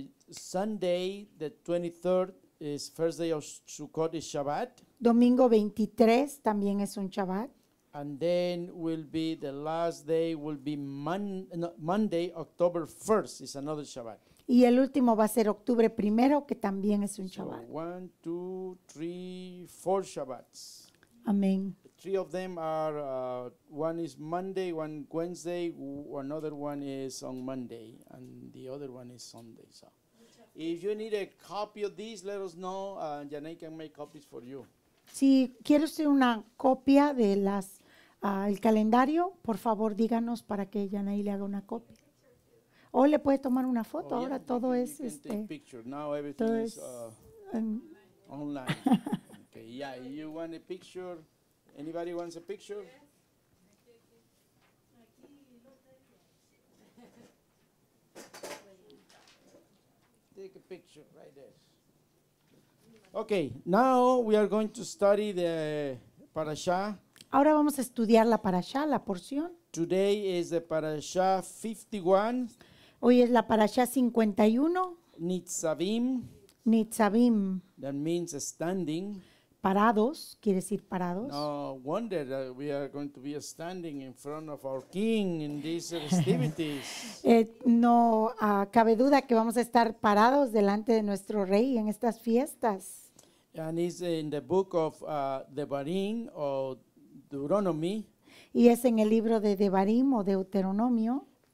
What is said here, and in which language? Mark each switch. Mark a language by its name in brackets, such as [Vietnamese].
[English] Sunday, the 23rd is first day of Sukkot is Shabbat. [Spanish] domingo 23 también es un Shabbat, [English] And then will be the last day will be Monday, October 1st is another Shabbat. [Spanish] y el último va a ser octubre primero, que también es un [English] So [Spanish] Shabbat. [English] 1, 2, 3, 4 Shabbats. [Spanish] Amén. [English] 3 of them are, one is Monday, one Wednesday, another one is on Monday, and the other one is Sunday. So if you need a copy of these, let us know. Janay can make copies for you. [Spanish] Si quiere usted una copia de el calendario, por favor díganos para que Yanaí le haga una copia. O le puede tomar una foto, ahora todo es [English] you can take picture. Now everything [Spanish] todo [English] is [Spanish] es en- [English] online. Okay, yeah, you want a picture? Anybody wants a picture? Take a picture right there. Okay, now we are going to study the parasha. [Spanish] Ahora vamos a estudiar la parashá, la porción. [English] Today is the parasha 51, [Spanish] Hoy es la parashá 51, [English] Nitzavim, [Spanish] Nitzavim, [English] that means standing. [Spanish] parados, quiere decir parados. [English] No wonder that we are going to be standing in front of our King in these festivities. [Spanish] No cabe duda que vamos a estar parados delante de nuestro rey en estas fiestas. [English] And it's in the book of Devarim or Deuteronomy [Spanish] Y es en el libro de Devarim o Deuteronomio